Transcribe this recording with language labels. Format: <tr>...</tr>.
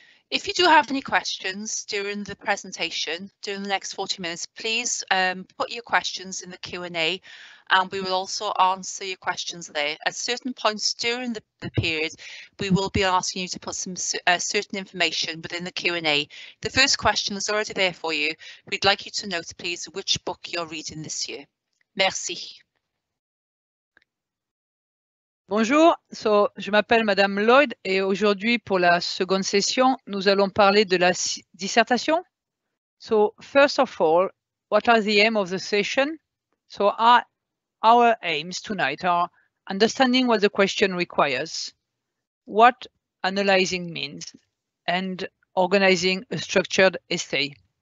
<en>If you do have any questions during the presentation, during the next 40 minutes, please put your questions in the Q&A, and we will also answer your questions there. At certain points during the period, we will be asking you to put some certain information within the Q&A. The first question is already there for you. We'd like you to note, please, which book you're reading this year.</en> <fr>Merci. Bonjour, je m'appelle Madame Lloyd et aujourd'hui pour la seconde session, nous allons parler de la dissertation.</fr> <en>So first of all, what are the aim of the session? So our aims tonight are understanding what the question requires, what analyzing means, and organizing a structured essay.</en>